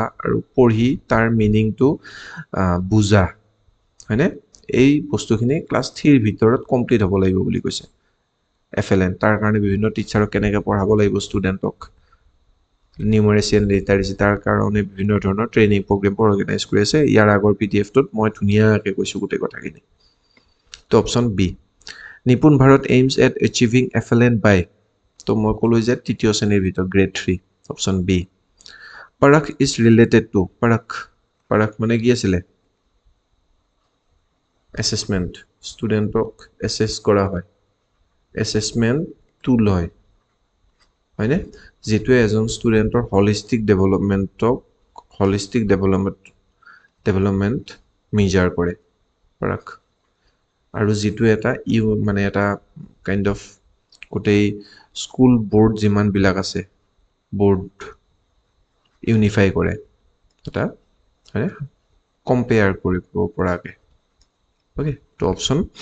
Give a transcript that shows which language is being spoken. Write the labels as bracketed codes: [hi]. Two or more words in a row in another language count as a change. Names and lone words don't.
[as] আৰু পঢ়ি তাৰ মিনিংটো বুজা হয়নে এই বস্তুখিনি ক্লাস 3 ৰ ভিতৰত কমপ্লিট হ'ব লাগিব বুলি কৈছে FLN তাৰ কাৰণে বিভিন্ন টিচাৰক কেনেকৈ পঢ়াব লাগিব [en] studentক numeracy and literacy [as] তাৰ কাৰণে বিভিন্ন ধৰণৰ [en] training program organize [as] কৰি আছে ইয়াৰ আগৰ PDF টোত মই ধুনীয়াকৈ কৈছো গোটেই কথাখিনি তো [en] option B [as] নিপুণ ভাৰত [en] aims at achieving FLN by [as] তো মই ক'লো যে তৃতীয় শ্ৰেণীৰ ভিতৰত [en] grade 3 option B [as] পাৰাক [en] is related to [as] পাৰাক মানে কি আছিলে assessment ষ্টুডেণ্টক এসেস কৰা হয় [en] assessment tool [as] হয় হয়নে যেটো এজন ষ্টুডেণ্টৰ হলিষ্টিক [en] development measure [as] কৰে পাৰাক আৰু যেটো এটা মানে এটা [en] kind of [as] গোটেই [en] school board [as] যিমান বিলাক আছে [en] board unify [as] কৰে এটা হয়নে কম্পেয়াৰ কৰিব পৰাকে ওকে তো অপশ্যন